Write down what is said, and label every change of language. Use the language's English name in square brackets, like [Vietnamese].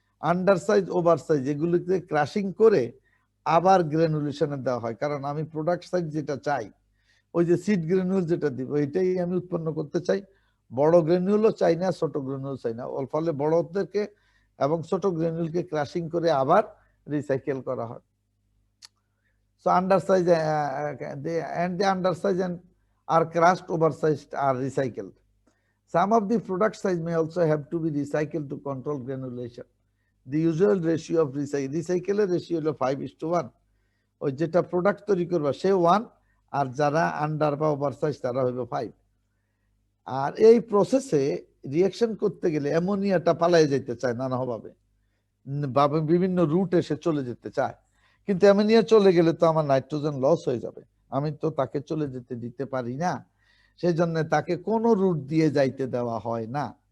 [Bangla] Under size over size এগুলোকে crushing করে আবার গ্রানুলেশনে দেওয়া হয়, কারণ আমি প্রোডাক্ট সাইজ যেটা চাই, ওই যে সিড গ্রানুল যেটা দিব এটাই আমি উৎপন্ন করতে চাই। বড় গ্রানুলও চাই না, ছোট গ্রানুল চাই না, ওর ফলে বড়দেরকে এবং ছোট গ্রানুলকে ক্রাশিং করে আবার রিসাইকেল করা হয়। [English] So undersize and the undersize and are crushed, oversized are recycled. Some of the product size may also have to be recycled to control granulation. The usual ratio of recycle ratio [Bangla] হলো [English] 5:1। [Bangla] ওই যেটা product তৈরি করবা সে 1, আর যারা under বা oversize তারা হইবে 5। আর এই প্রসেসে রিঅ্যাকশন করতে গেলে অ্যামোনিয়াটা পালাই যেতে চায় নানাভাবে, বিভিন্ন রুট এসে চলে যেতে চায়, কিন্তু অ্যামোনিয়া চলে গেলে তো আমার নাইট্রোজেন লস হয়ে যাবে, আমি তো তাকে চলে যেতে দিতে পারি না, সেই জন্য তাকে কোনো রুট দিয়ে যাইতে দেওয়া হয় না।